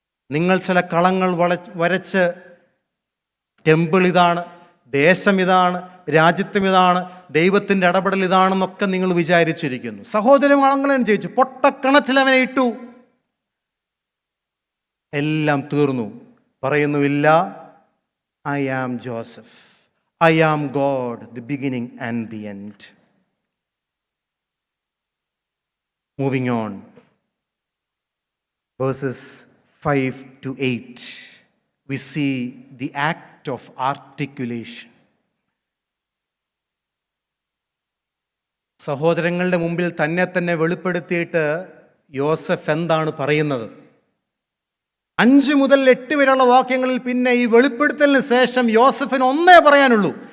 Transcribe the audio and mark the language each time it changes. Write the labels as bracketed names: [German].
[Malayalam] നിങ്ങൾ ചില കളങ്ങൾ വരച്ച് ടെമ്പിൾ ഇതാണ്, ദേശം ഇതാണ്, രാജ്യത്വം ഇതാണ്, ദൈവത്തിൻ്റെ ഇടപെടൽ ഇതാണെന്നൊക്കെ നിങ്ങൾ വിചാരിച്ചിരിക്കുന്നു. സഹോദരൻ അങ്ങനെ ചോദിച്ചു, പൊട്ടക്കിണറ്റിൽ അവനെ ഇട്ടു, എല്ലാം തീർന്നു. പറയുന്നുമില്ല, [English] I am Joseph, I am God, the beginning and the end. Moving on, verses 5 to 8, we see the act of articulation. [Malayalam] സഹോദരങ്ങളുടെ മുമ്പിൽ തന്നെ വെളിപ്പെടുത്തിയിട്ട് യോസഫ് എന്താണ് പറയുന്നത്? 5 മുതൽ 8 വരെയുള്ള വാക്യങ്ങളിൽ പിന്നെ ഈ വെളിപ്പെടുത്തലിന് ശേഷം യോസഫിന് ഒന്നേ പറയാനുള്ളൂ.